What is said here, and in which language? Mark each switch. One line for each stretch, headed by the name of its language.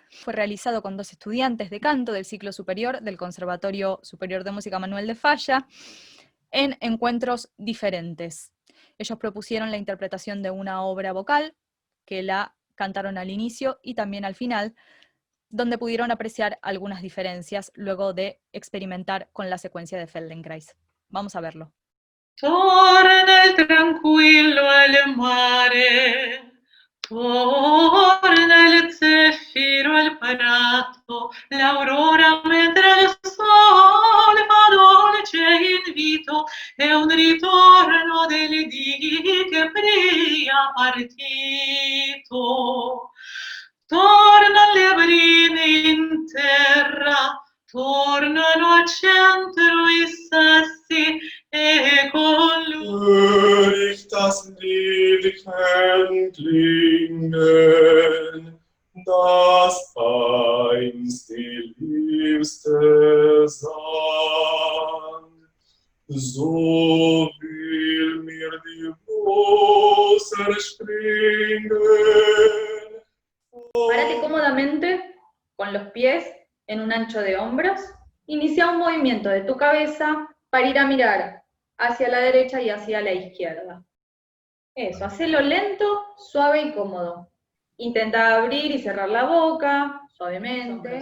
Spanish: Fue realizado con 2 estudiantes de canto del ciclo superior del Conservatorio Superior de Música Manuel de Falla, en encuentros diferentes. Ellos propusieron la interpretación de una obra vocal, que la cantaron al inicio y también al final, donde pudieron apreciar algunas diferencias luego de experimentar con la secuencia de Feldenkrais. Vamos a verlo.
Italian: Torna il tranquillo al mare, torna il zeffiro al prato, l'aurora mentre il sole fa dolce invito, è un ritorno delle dì che pria partito. Torna le brine in terra, tornano al centro i sassi e con lui
German: Hör ich das Liedchen klingen, das einst die Liebste sang. So will mir die Brust erspringen.
Spanish: Párate cómodamente con los pies en un ancho de hombros. Inicia un movimiento de tu cabeza para ir a mirar hacia la derecha y hacia la izquierda. Eso, hacelo lento, suave y cómodo. Intenta abrir y cerrar la boca, suavemente.